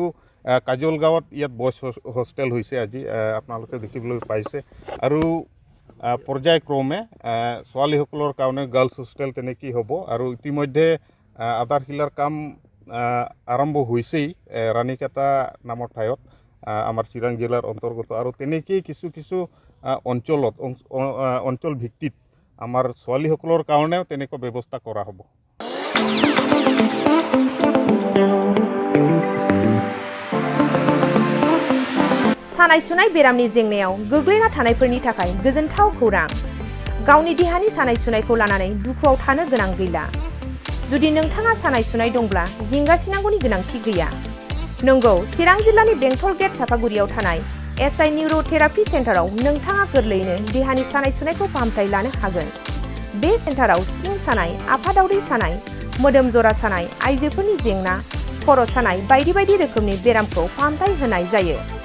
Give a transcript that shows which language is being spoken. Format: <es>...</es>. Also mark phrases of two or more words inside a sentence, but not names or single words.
<as>কাজলগাঁৱত ইয়াত</as> <en>boys hostel</en> <as>হৈছে আজি আপোনালোকে দেখিবলৈ পাইছে আৰু পৰ্যায়ক্ৰমে ছোৱালীসকলৰ কাৰণে</as> <en>girls hostel</en> <as>তেনেকেই হ'ব আৰু ইতিমধ্যে আধাৰশিলাৰ কাম আৰম্ভ হৈছেই ৰাণীকেটা নামৰ ঠাইত আমাৰ চিৰাং জিলাৰ অন্তৰ্গত আৰু তেনেকেই কিছু অঞ্চল ভিত্তিত আমাৰ ছোৱালীসকলৰ কাৰণেও তেনেকুৱা ব্যৱস্থা কৰা হ'ব</as> <brx>सानाय सुनाय बेरामनि जेंनायाव गोग्लैना थानायफोरनि थाखाय गोजोनथाव खौरां गावनि देहानि सानाय सुनायखौ लानानै दुखुआव थानो गोनां गैला जुदि नोंथाङा सानाय सुनाय दंब्ला जिंगासिनांगौनि गोनांथि गैया नंगौ चिरां जिल्लानि बेंटल गेट साफागुरियाव थानाय SI निउर'थेरापि सेन्टाराव नोंथाङा गोरलैयैनो देहानि सानाय सुनायखौ फाहामथाय लानो हागोन बे सेन्टाराव सिं सानाय आफादावदै सानाय मोदोम जरा सानाय आइजोफोरनि जेंना खर' सानाय बायदि बायदि रोखोमनि बेरामखौ फाहामथाय होनाय जायो</brx>